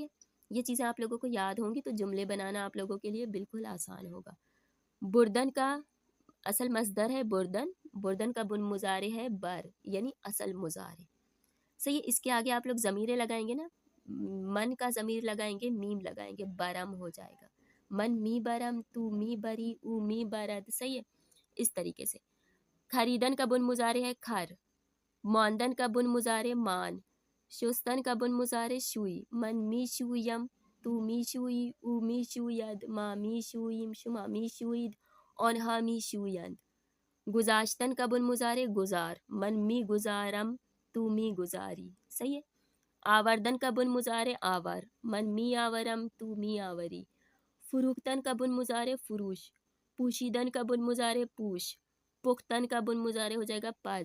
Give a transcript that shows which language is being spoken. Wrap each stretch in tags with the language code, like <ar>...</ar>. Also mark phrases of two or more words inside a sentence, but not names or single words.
<ur>یہ چیزیں آپ لوگوں کو یاد ہوں گی تو جملے بنانا آپ لوگوں کے لیے بالکل آسان ہوگا۔ بردن کا اصل مصدر ہے بردن، بردن کا بن مضارع ہے بر یعنی اصل مضارع۔ صحیح ہے؟ اس کے آگے آپ لوگ ضمیریں لگائیں گے نا، من کا ضمیر لگائیں گے، میم لگائیں گے، برم ہو جائے گا۔</ur> <fa>من می برم، تو می بری، او می برد۔</fa> <ur>صحیح ہے؟ اس طریقے سے۔ خریدن کا بن مضارع ہے کھر، ماندن کا بن مضارع مان، شستن کا بن مضارع شوئی،</ur> <fa>من می شویم، تو می شوئی، او می شوید، ما می شوئیم، شما می شوئید، آنها می شویند۔</fa> <ur>گذاشتن کا بن مضارع گذار,</ur> <fa>من می گذارم تو می گذاری,</fa> <ur>صحیح ہے. آوردن کا بن مضارع آور,</ur> <fa>من می آورم تو می آوری.</fa> <ur>فروختن کا بن مضارع فروش، پوشیدن کا بن مضارع پوش، پختن کا بن مضارع ہو جائے گا پز.</ur>